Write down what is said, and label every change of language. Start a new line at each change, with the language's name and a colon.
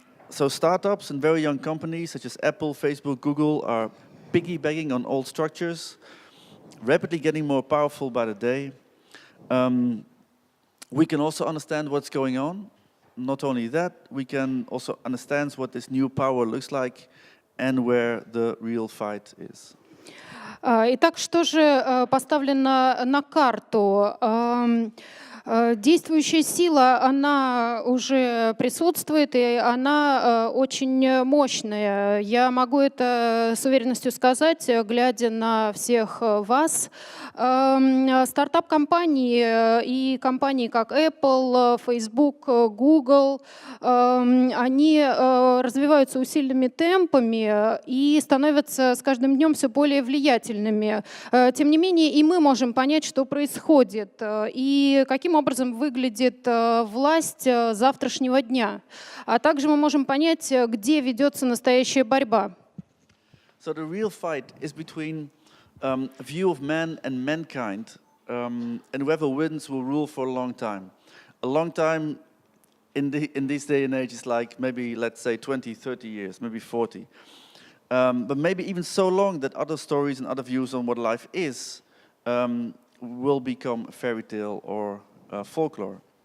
English: So startups and very young companies such as Apple, Facebook, Google are piggybacking on old structures, rapidly getting more powerful by the day. We can also understand what's going on. Not only that, we can also understand what this new power looks like and where the real fight is.
Russian: Итак, что же поставлено на карту? Действующая сила, она уже присутствует, и она очень мощная. Я могу это с уверенностью сказать, глядя на всех вас. Стартап-компании и компании, как Apple, Facebook, Google, они развиваются усиленными темпами и становятся с каждым днем все более влиятельными. Тем не менее, и мы можем понять, что происходит, и каким образом выглядит власть завтрашнего дня. А также мы можем понять, где ведется настоящая борьба.
English: So the real fight is between a view of man and mankind, and whoever wins will rule for a long time. A long time in this day and age is like maybe, let's say, 20, 30 years, maybe 40. But maybe even so long that other stories and other views on what life is will become a fairy tale or folklore.